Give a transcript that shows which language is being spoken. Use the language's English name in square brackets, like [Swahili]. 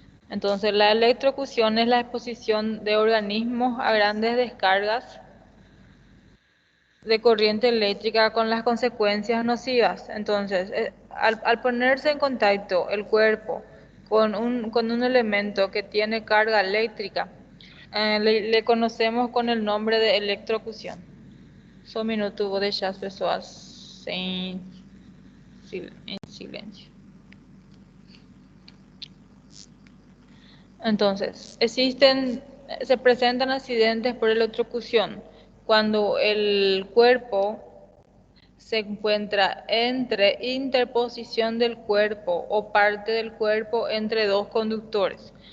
[Spanish] Entonces, la electrocución es la exposición de organismos a grandes descargas de corriente eléctrica con las consecuencias nocivas. Entonces, al ponerse en contacto el cuerpo con un elemento que tiene carga eléctrica, le conocemos con el nombre de electrocución. [Portuguese] Só um minuto, vou deixar as pessoas em silêncio. [Spanish] Entonces, se presentan accidentes por electrocución cuando el cuerpo se encuentra entre interposición del cuerpo o parte del cuerpo entre dos conductores.